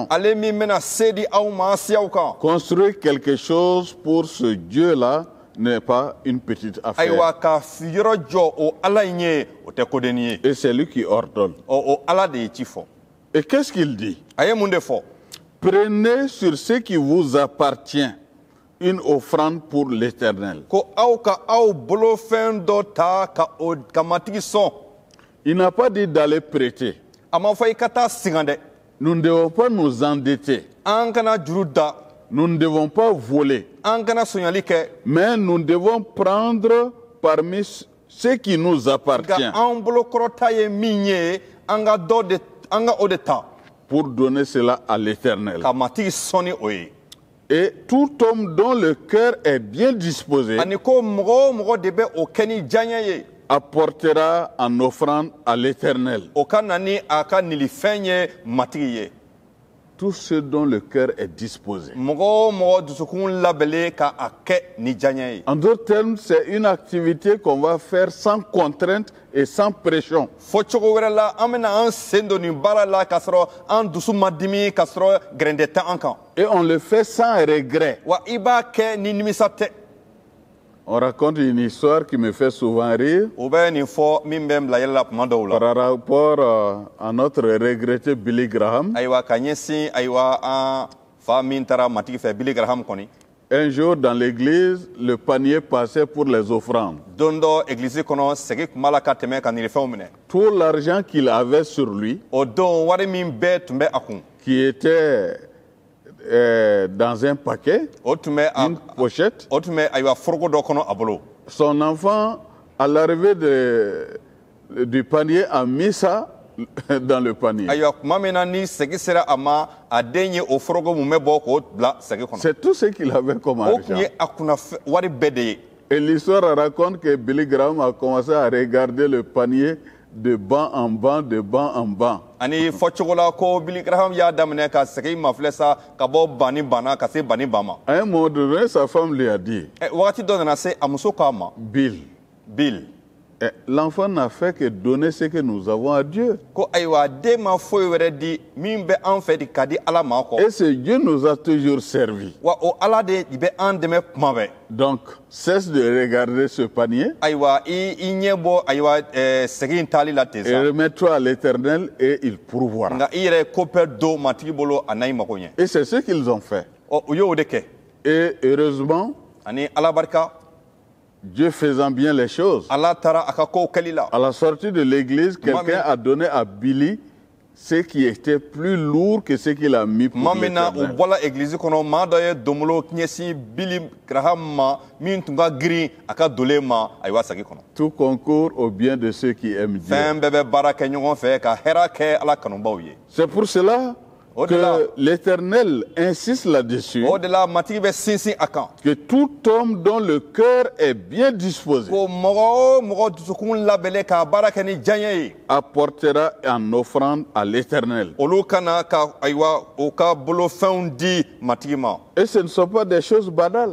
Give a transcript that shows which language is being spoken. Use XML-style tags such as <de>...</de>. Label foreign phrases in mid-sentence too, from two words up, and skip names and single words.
<bm>Ale min bɛna se di aw ma siyaw kan.</bm> <fr>Construire quelque chose pour ce Dieu-là n'est pas une petite affaire.</fr> <bm>Ayiwa ka yɔrɔ jɔ o ala in ye o tɛ kodenni ye.</bm> <fr>Et c'est lui qui ordonne.</fr> <bm>O ala de ye ci fɔ.</bm> <fr>Et qu'est-ce qu'il dit?</fr> <bm>A ye mun de fɔ.</bm> <fr>Prenez sur ce qui vous appartient une offrande pour l'Éternel.</fr> <bm>Ko aw ka aw bolofɛn dɔ ta ka matigi sɔn.</bm> <fr>Il n'a pas dit d'aller prêter.</fr> <bm>A ma fɔ i ka taa sigan dɛ.</bm> <fr>Nous ne devons pas nous endetter.</fr> <bm>An kana juru da.</bm> <fr>Nous ne devons pas voler.</fr> <bm>An kana sonyali kɛ.</bm> <fr>Mais nous devons prendre parmi ce qui nous appartient</fr> <bm>Nka an bolokɔrɔta ye min ye an ka o de ta.</bm> <fr>pour donner cela à l'Éternel.</fr> <bm>Ka matigi sɔnni o ye.</bm> <fr>Et tout homme dont le cœur est bien disposé</fr> <bm>Ani ko mɔgɔ o mɔgɔ de bɛ o kɛ ni diyaɲɛ ye.</bm> <fr>apportera en offrande à l'Éternel</fr> <bm>O ka na ni a ka nilifɛn ye matigi ye.</bm> <fr>tout ce dont le cœur est disposé.</fr> <bm>Mɔgɔ o mɔgɔ dusukun labɛnlen ka a kɛ ni diyaɲɛ ye.</bm> <fr>En d'autres termes, c'est une activité qu'on va faire sans contrainte et sans pression.</fr> <bm>Fɔ cogo wɛrɛ la an bɛna an sen don nin baara la k'a sɔrɔ an dusu ma dimi k'a sɔrɔ gɛrɛndɛ tɛ an kan.</bm> <fr>Et on le fait sans regret.</fr> <bm>Wa i b'a kɛ ni nimisa tɛ.</bm> <fr>On raconte une histoire qui me fait souvent rire</fr> <bm>O bɛ nin fɔ min bɛ n bila yɛlɛ la tuma dɔw la.</bm> <fr>par rapport à notre regretté Billy Graham.</fr> <bm>Ayiwa ka ɲɛsin ayiwa an fa min taara matigi fɛ Billy Graham kɔni.</bm> <fr>Un jour, dans l'église, le panier passait pour les offrandes.</fr> <bm>Don dɔ église kɔnɔ segi tun b'a la ka tɛmɛ ka nilifɛnw minɛ.</bm> <fr>Tout l'argent qu'il avait sur lui,</fr> <bm>O don wari min bɛɛ tun bɛ a kun.</bm> <fr>qui était dans un paquet,</fr> <bm>O tun bɛ</bm> <fr>une pochette,</fr> <bm>o tun bɛ ayiwa foroko dɔ kɔnɔ a bolo.</bm> <fr>son enfant, à l'arrivée du panier, a mis ça dans le panier.</fr> <bm>Ayiwa tuma min na ni segi sera a ma a den ye o foroko mun bɛ bɔ k'o bila segi kɔnɔ.</bm> <fr>C'est tout ce qu'il avait comme</fr> <bm>O tun</bm> <fr>argent.</fr> <bm>ye a kunna wari bɛɛ de ye.</bm> <fr>Et l'histoire raconte que Billy Graham a commencé à regarder le panier de banc en banc, de banc en banc.</fr> <bm>Ani fɔcogo la ko Billy Graham y'a daminɛ ka segi ma filɛ sa ka bɔ ban ni ban na ka se ban ni ban ma.</bm> <fr>À un moment donné, sa femme lui a dit,</fr> <bm>Wagati dɔ nana se a muso k'a ma.</bm> <fr>Bill,</fr> <bm>Bill.</bm> <fr>l'enfant n'a fait que donner ce que nous avons à Dieu.</fr> <bm>Ko ayiwa den ma foyi wɛrɛ di min bɛ an fɛ di ka di ala ma kɔ.</bm> <fr>Et ce Dieu nous a toujours servi.</fr> <bm>Wa o ala de bɛ an dɛmɛ kuma bɛɛ.</bm> <fr>Donc, cesse de regarder ce panier</fr> <bm>Ayiwa i ɲɛ bɔ ayiwa segi in taali la ten</bm> <fr>et</fr> <bm>sa.</bm> <fr>remets-toi à l'Éternel et il pourvoira.</fr> <bm>Nka i yɛrɛ ko bɛɛ don matigi bolo a n'a i mago ɲɛ.</bm> <fr>Et c'est ce qu'ils ont fait.</fr> <bm>U y'o de kɛ.</bm> <fr>Et heureusement,</fr> <bm>Ani ala barika</bm> <fr>Dieu faisant bien les choses,</fr> <bm>ala taara a ka kow kɛli la.</bm> <fr>à la sortie de l'église, quelqu'un a donné à Billy ce qui était plus lourd que ce qu'il a mis pour</fr> <bm>Tuma min na u</bm> <fr>l'Éternel.</fr> <bm>bɔla église kɔnɔ maa dɔ ye donbolo ɲɛsin Billy Graham ma min tun ka girin a ka dolen ma ayiwa sagi kɔnɔ.</bm> <fr>Tout concourt au bien de ceux qui aiment Dieu.</fr> <bm>Fɛn bɛɛ bɛ baara kɛ ɲɔgɔn fɛ ka hɛrɛ kɛ ala kanubaw ye.</bm> <fr>C'est pour cela que l'Éternel insiste là-dessus,</fr> <bm>O de la matigi bɛ sinsin a kan.</bm> <fr>que tout homme dont le cœur est bien disposé</fr> <bm>Ko mɔgɔ o mɔgɔ dusukun labɛnlen k'a baara kɛ ni diyaɲɛ ye.</bm> <fr>apportera en offrande à l'Éternel.</fr> <bm>Olu kana ka ayiwa o ka bolofɛnw di matigi ma.</bm> <fr>Et ce ne sont pas des choses banales.</fr>